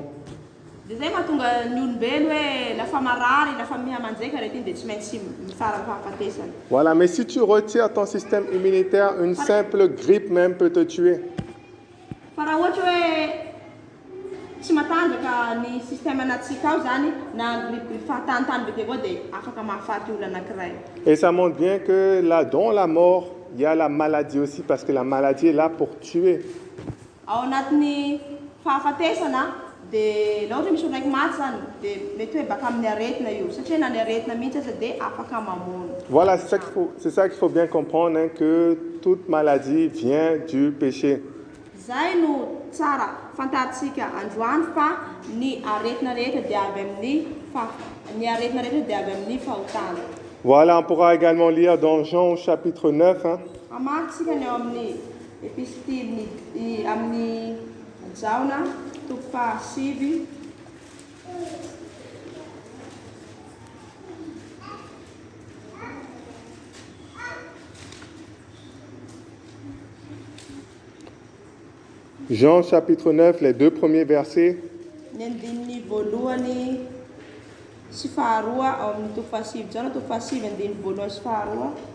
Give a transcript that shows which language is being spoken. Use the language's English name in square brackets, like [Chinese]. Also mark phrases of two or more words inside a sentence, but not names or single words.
[Malagasy] Dia zay mahatonga ny olombelo hoe lafa marary, lafa mihamanjaka aretina dia tsy maintsy mifara fahafatesana. [French] Voilà, mais si tu retires ton système immunitaire, une simple grippe même peut te tuer. [Malagasy] Fa raha ohatra hoe tsy matanjaka ny système anatsika ao zany na grippe fahatanitany be dia koa dia afaka mahafaty olona anankiray. [French] Et ça montre bien que là, dans la mort, il y a la maladie aussi, parce que la maladie est là pour tuer. [Malagasy] Ao anatin'ny fahafatesana dia laha ohatra misy olo raiky maty zany dia mety hoe baka amin'ny aretina io satria na ny aretina mihitsy aza dia afaka mamono. [French] Voilà, c'est ça qu'il faut bien comprendre, hein, que toute maladie vient du péché. [Malagasy] Zay no tsara fantatsika androany fa ny aretina rehetra dia avy amin'ny fahotana. [French] Voilà, on pourra également lire dans Jean chapitre 9. Hein. [Malagasy] Amatsika ny eo amin'ny epistily amin'ny Jaona toko fahasivy. [French] Jean chapitre 9, les 2 premiers versets. [Malagasy] Ny andininy voalohany sy faharoa ao amin'ny toko fahasivy Jaona toko fahasivy andininy voalohany sy faharoa.